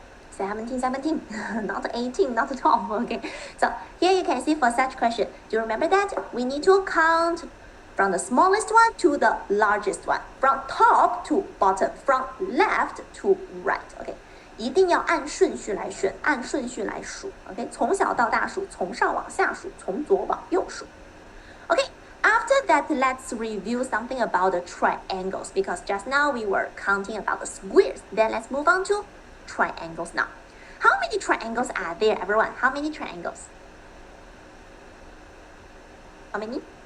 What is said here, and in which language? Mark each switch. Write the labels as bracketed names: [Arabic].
[English] 17, not 18, not 12, okay? So here you can see for such question, do you remember that? We need to count from the smallest one to the largest one, from top to bottom, from left to right, okay? [Chinese] 一定要按顺序来选，按顺序来数 ，OK？从小到大数，从上往下数，从左往右数 ，OK？ [English] After that, let's review something about the triangles because just now we were counting about the squares. Then let's move on to triangles now. How many triangles are there, everyone? How many triangles? How many?